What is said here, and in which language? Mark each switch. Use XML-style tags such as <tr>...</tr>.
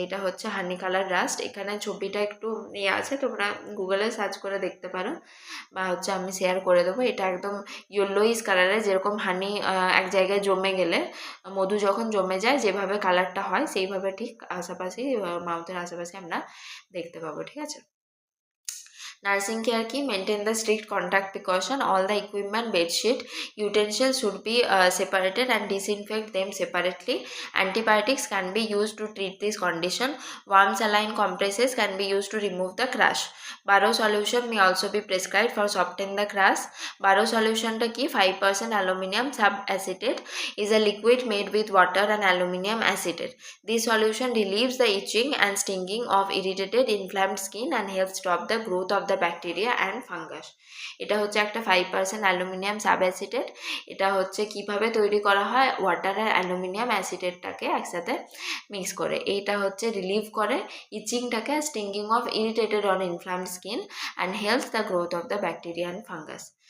<bn>এটা হচ্ছে হানি colour rushed. এখানে ছবিটা একটু ইয়ে আছে, তোমরা গুগলে সার্চ করে দেখতে পারো, বা হচ্ছে আমি শেয়ার করে দেবো। এটা একদম ইয়েলোইস কালারের, যেরকম হানি এক জায়গায় জমে গেলে, মধু যখন জমে যায় যেভাবে কালারটা হয় সেইভাবে ঠিক আশেপাশে মাউথের আশেপাশে আমরা দেখতে পাবো, ঠিক আছে।</bn> <en>Nursing care key, maintain the strict contact precaution. All the equipment, bedsheet, utensils should be separated and disinfect them separately. Antibiotics can be used to treat this condition. Warm saline compresses can be used to remove the crash. Baro solution may also be prescribed for soften the crash. Baro solution</en> <bn>ta ki</bn> <en>5% aluminum subacetate is a liquid made with water and aluminum acetate. This solution relieves the itching and stinging of irritated inflamed skin and helps stop the growth of the bacteria and fungus.</en> <bn>এটা হচ্ছে একটা 5% aluminium সাবঅ্যাসিটেট। এটা হচ্ছে কিভাবে তৈরি করা হয়, water আর aluminium অ্যাসিটেটটাকে একসাথে মিক্স করে। এইটা হচ্ছে রিলিভ করে ইচিংটাকে,</bn> <en>Stinging of irritated on inflamed skin and helps the growth of the bacteria and fungus.</en>